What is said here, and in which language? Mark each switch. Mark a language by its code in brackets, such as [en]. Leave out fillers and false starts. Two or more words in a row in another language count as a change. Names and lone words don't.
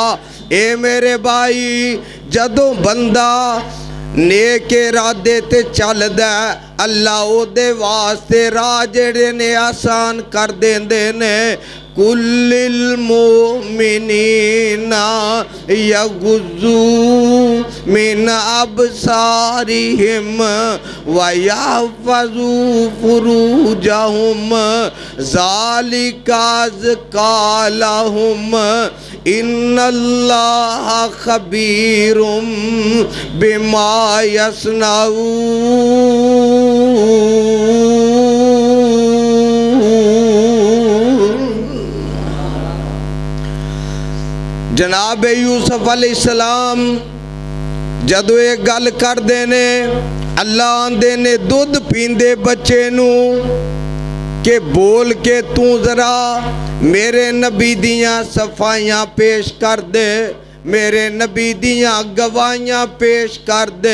[pa] ਏ ਮੇਰੇ ਭਾਈ ਜਦੋਂ ਬੰਦਾ ਨੇਕ ਇਰਾਦੇ ਤੇ ਚਲਦਾ ਅੱਲਾਹ ਓਦੇ ਵਾਸਤੇ ਰਾਹ ਜਿਹੜੇ ਨੇ ਆਸਾਨ ਕਰ ਦੇਂਦੇ ਨੇ। [ar] قل للمؤمنين يغضوا من أبصارهم ويحفظوا فروجهم ذلك أزكى لهم إن الله خبير بما يصنعون. [pa] ਜਨਾਬ ਯੂਸੁਫ ਅਲੈਹਿੱਸਲਾਮ ਜਦੋਂ ਯੇ ਗੱਲ ਕਰਦੇ ਨੇ ਅੱਲਾਹ ਆਂਦੇ ਨੇ ਦੁੱਧ ਪੀਂਦੇ ਬੱਚੇ ਨੂ ਕਿ ਬੋਲ ਕੇ ਤੂ ਜ਼ਰਾ ਮੇਰੇ ਨਬੀ ਦੀਆਂ ਸਫ਼ਾਈਆਂ ਪੇਸ਼ ਕਰ ਦੇ, ਮੇਰੇ ਨਬੀ ਦੀਆਂ ਗਵਾਹੀਆਂ ਪੇਸ਼ ਕਰ ਦੇ।